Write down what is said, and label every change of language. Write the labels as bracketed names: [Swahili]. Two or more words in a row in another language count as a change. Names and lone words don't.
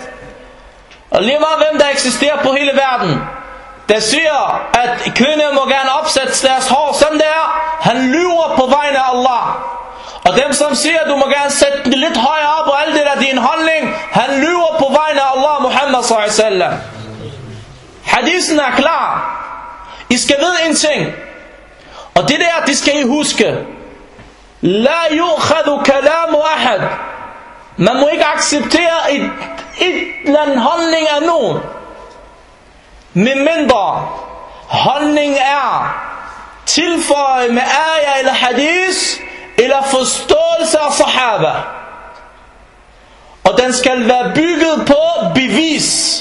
[Danish] Og lige meget hvem der eksisterer på hele verden, der siger, at kvinder må gerne opsætte deres hår sådan der, han lyver på vegne af Allah. Og dem som siger, du må gerne sætte det lidt højere op, og alt det der din holdning, han lyver på vegne af Allah, Muhammad [Arabic] صلى الله عليه وسلم. [Danish] Hadisen er klar. I skal vide en ting, og det der, det skal I huske. [Arabic] لا يؤخذ كلام أحد. [Danish] Man må ikke acceptere et eller andet holdning af nogen, medmindre holdning er tilføjet med ayah eller hadis, eller forståelse af sahaba. Og den skal være bygget på bevis.